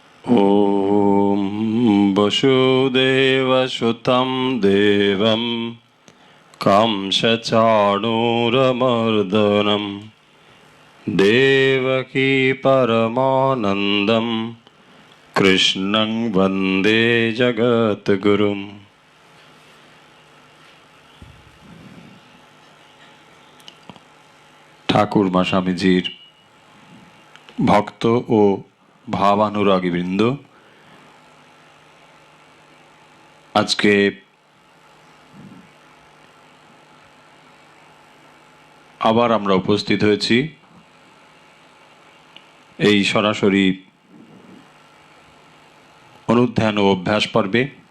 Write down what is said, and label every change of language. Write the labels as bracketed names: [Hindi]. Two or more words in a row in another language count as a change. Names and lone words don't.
[Sanskrit] ॐ वसुदेवसुतं देवं कंसचाणूरमर्दनं देवकी परमानन्दं कृष्णं वन्दे जगद्गुरुम्। [Bangla] ঠাকুর মা স্বামীজির ভক্ত ও ভাবানুরাগীবৃন্দ, আজকে আবার আমরা উপস্থিত হয়েছি এই সরাসরি অনুধ্যান ও অভ্যাস পর্বে।